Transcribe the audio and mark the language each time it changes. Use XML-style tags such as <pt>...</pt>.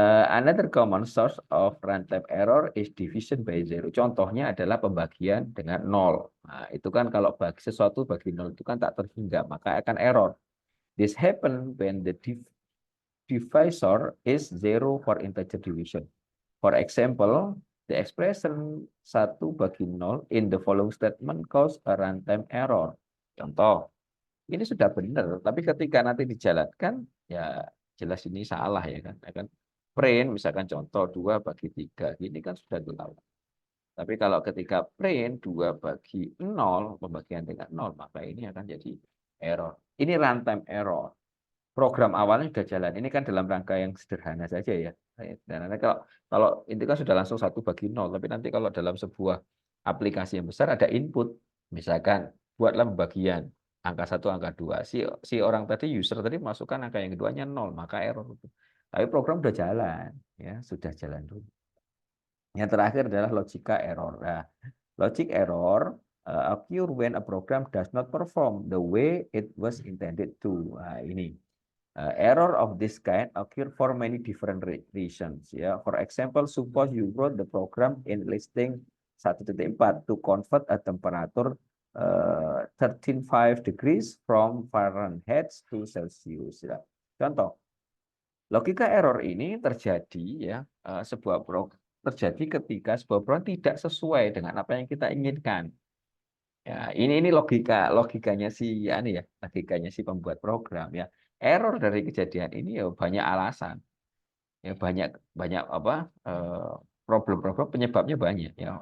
<en>Another common source of runtime error is division by zero.</en> <id>Contohnya adalah pembagian dengan nol. Nah, itu kan kalau bagi sesuatu bagi nol itu kan tak terhingga, maka akan error.</id> <en>This happen when the divisor is zero for integer division. For example, the expression 1/0 in the following statement cause a runtime error.</en> <id>Contoh, ini sudah benar, tapi ketika nanti dijalankan, ya jelas ini salah ya kan. Ya kan? Print, misalkan contoh 2/3, ini kan sudah dilakukan. Tapi kalau ketika print 2/0, pembagian dengan 0, maka ini akan jadi error. Ini runtime error. Program awalnya sudah jalan. Ini kan dalam rangka yang sederhana saja ya. Dan nanti kalau ini kan sudah langsung 1/0, tapi nanti kalau dalam sebuah aplikasi yang besar ada input, misalkan buatlah pembagian angka 1, angka 2. Si orang tadi, user tadi masukkan angka yang keduanya 0, maka error. Tapi program sudah jalan, ya sudah jalan dulu. Yang terakhir adalah logika error.</id> <en>Nah, logic error occur when a program does not perform the way it was intended to. Nah, ini. Error of this kind occur for many different reasons. Ya, for example, suppose you wrote the program in listing 1.4 to convert a temperature 13.5 degrees from Fahrenheit to Celsius.</en> <id>Ya. Contoh, logika error ini terjadi ya terjadi ketika sebuah program tidak sesuai dengan apa yang kita inginkan. Ya, ini logikanya si ya, ini ya, logikanya si pembuat program ya. Error dari kejadian ini ya banyak alasan. Ya banyak banyak apa problem-problem penyebabnya banyak ya.</id>